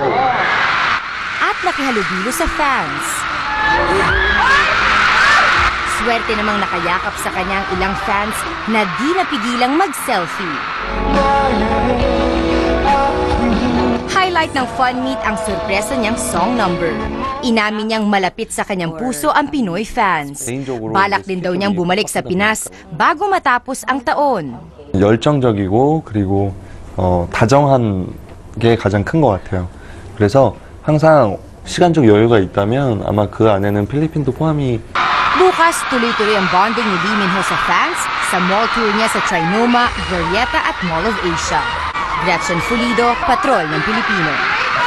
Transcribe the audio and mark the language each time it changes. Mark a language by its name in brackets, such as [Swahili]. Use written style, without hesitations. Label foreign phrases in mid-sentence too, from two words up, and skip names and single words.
[Filipino] At nakihalubilo sa fans. Swerte namang nakayakap sa kanyang ilang fans na di napigilang mag-selfie. Highlight ng [English] fun meet [Filipino] ang sorpresa niyang [English] song number. [Filipino] Inamin niyang malapit sa kanyang puso ang Pinoy fans. Balak din daw niyang bumalik sa Pinas bago matapos ang taon. [Korean] 열정적이고 그리고 다정한 게 가장 큰 것 같아요. 그래서 항상 시간적 여유가 있다면 아마 그 안에는 필리핀도 포함이 [Filipino] Bukas, tuloy-tuloy ang bonding ni Lee Min-ho sa fans sa [English] mall tour [Filipino] niya sa Trinoma, Glorieta at Mall of Asia. Gretchen Fulido, Patrol ng Pilipino.